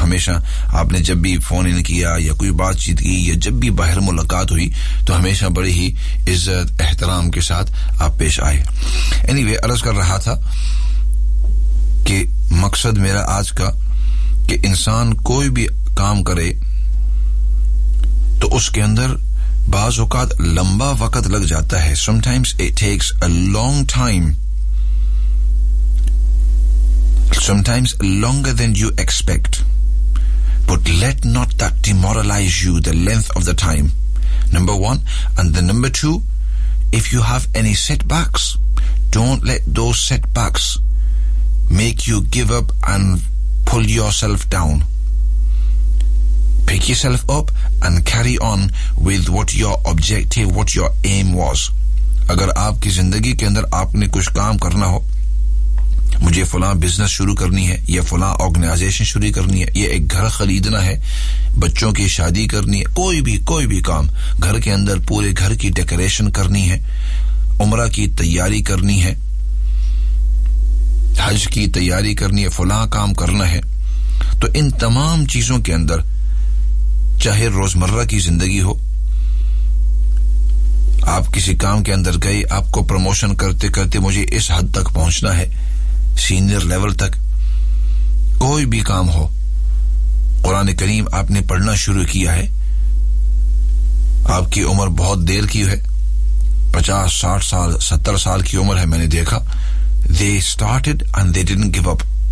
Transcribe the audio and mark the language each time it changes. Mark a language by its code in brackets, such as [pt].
[ur] ہمیشہ آپ نے جب بھی فون ان کیا یا کوئی بات چیت کی یا جب بھی باہر ملاقات ہوئی تو ہمیشہ بڑی ہی عزت احترام کے ساتھ آپ پیش آئے. اینی وے, عرض کر رہا تھا کہ مقصد میرا آج کا کہ انسان کوئی بھی کام کرے تو اس کے اندر بعض اوقات لمبا وقت لگ جاتا ہے. [en] Sometimes it takes a long time. Sometimes longer than you expect. But let not that demoralize you, the length of the time. Number one. And the number two, if you have any setbacks, don't let those setbacks make you give up and pull yourself down. Pick yourself up and carry on with what your objective, what your aim was. [ur] Agar aapki zindagi ke andar aapne kuch kaam karna ho, مجھے فلاں business شروع کرنی ہے یا فلاں organization شروع کرنی ہے, یا ایک گھر خریدنا ہے, بچوں کی شادی کرنی ہے, کوئی بھی کام, گھر کے اندر پورے گھر کی ڈیکوریشن کرنی ہے, عمرہ کی تیاری کرنی ہے, حج کی تیاری کرنی ہے, فلاں کام کرنا ہے, تو ان تمام چیزوں کے اندر چاہے روزمرہ کی زندگی ہو, آپ کسی کام کے اندر گئے, آپ کو پروموشن کرتے کرتے مجھے اس حد تک پہنچنا ہے, سینئر لیول تک, کوئی بھی کام ہو, قرآن کریم آپ نے پڑھنا شروع کیا ہے, آپ کی عمر بہت دیر کی ہے, 50, 60, 70 کی عمر ہے, میں نے دیکھا. [en] They started and they didn't give up.